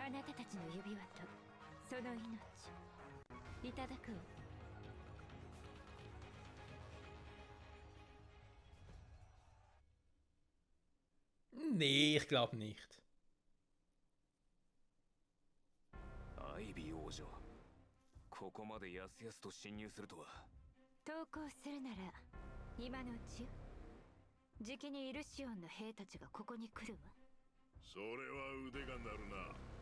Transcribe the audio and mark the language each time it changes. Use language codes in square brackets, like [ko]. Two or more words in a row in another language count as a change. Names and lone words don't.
[ja] あなたたちの指輪とその命いただくわ。 [de] Nee, ich glaube nicht. [ja] アイビー王女、ここまでやすやすと侵入するとは。投降するなら今のうちよ。じきにイルシオンの兵たちがここに来るわ。それは腕が鳴るな。